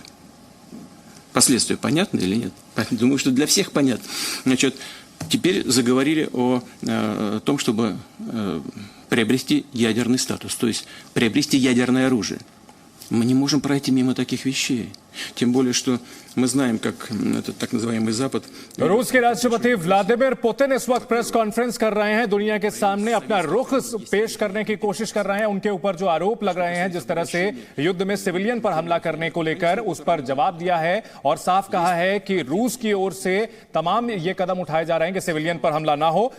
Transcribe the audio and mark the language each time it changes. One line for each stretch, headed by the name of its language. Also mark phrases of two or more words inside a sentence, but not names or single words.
Russian: Последствия понятны или нет? Думаю, что для всех понятно. Значит, теперь заговорили о том, чтобы приобрести ядерный статус, то есть приобрести ядерное оружие. Мы не можем пройти мимо таких вещей. Тем более, что мы знаем, как этот так называемый Запад...
Hindi: रूस के राष्ट्रपति व्लादिमीर पुतिन इस वक्त प्रेस कॉन्फ्रेंस कर रहे हैं। दुनिया के सामने अपना रुख पेश करने की कोशिश कर रहे हैं। उनके ऊपर जो आरोप लग रहे हैं, जिस तरह से युद्ध में सिविलियन पर हमला करने को लेकर, उस पर जवाब दिया है और साफ कहा है कि रूस की ओर से तमाम ये कदम उठाए जा रहे हैं कि सिविलियन पर हमला ना हो।